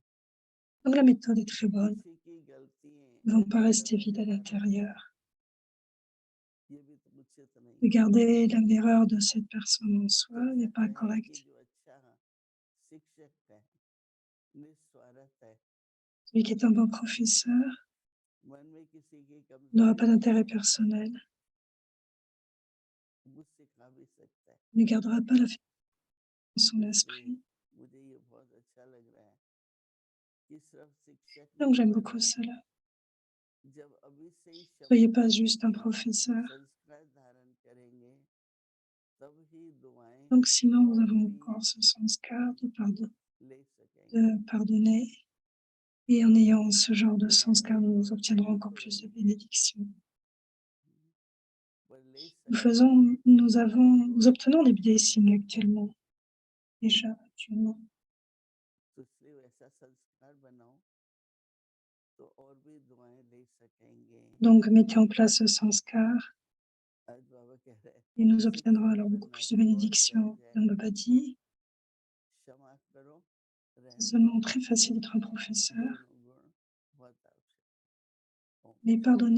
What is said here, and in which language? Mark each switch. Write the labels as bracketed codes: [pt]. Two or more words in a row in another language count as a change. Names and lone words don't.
[fr] Donc la méthode est très bonne. [hi] किसी की गलतियाँ [fr] Ils ne vont pas [hi] अंदर [fr] rester vides à [hi] नजर आ रही हैं, [fr] l'intérieur. [hi] ये भी तो मुझसे तो नहीं है। [fr] Regarder l'erreur de cette personne en soi n'est [hi] चर्चा [fr] pas [hi] कहें कि [fr] correct. [hi] जो अच्छा शिक्षक है, निस्वार्थ है, [fr] Celui qui est un bon professeur [hi] मन में किसी की [fr] n'aura [hi] कमजोरी [fr] pas [hi] नहीं [fr] d'intérêt [hi] है, [fr] personnel, [hi] वो सिखा भी सकता है। [fr] ne gardera pas la faiblesse dans son [hi] इसलिए [fr] esprit. [hi] मुझे ये बहुत अच्छा लग रहा है कि सिर्फ शिक्षक [fr] Donc [hi] नहीं [fr] j'aime [hi] बनो। [fr] beaucoup cela. [hi] जब अभी से ही क्षमा [fr] Soyez pas [hi] करने [fr] juste un [hi] के [fr] professeur. [hi] संस्कार धारण करेंगे, तब ही दुआएं [fr] Donc sinon, nous [hi] और [fr] avons [hi] भी [fr] encore ce sanskar [hi] ले सकेंगे। [fr] de pardonner. Et en ayant ce genre de [hi] लेंगे [fr] sanskar, [hi] तो [fr] nous obtiendrons [hi] ले [fr] encore [hi] तो [fr] plus de [hi] रहे हैं, [fr] bénédictions. [hi] पर ले सकते हैं [fr] Nous obtenons des blessings actuellement, déjà, actuellement. [hi] तो इसलिए वैसा संस्कार बनाओ तो और भी दुआएं ले सकेंगे। [fr] Donc mettez en place ce sanskar [hi] आज बाबा कह रहे हैं [fr] et nous obtiendrons [hi] शिक्षक [fr] alors beaucoup [hi] बनना [fr] plus de [hi] तो बहुत [fr] bénédictions. [hi] सहज है, [fr] Et on ne peut pas dire, [hi] क्षमा करो, [fr] c'est [hi] रहम [fr] seulement [hi] करो, [fr] très facile d'être un professeur, [hi] दोनों गुण बहुत आवश्यक। ओम [fr] mais [hi] शांति।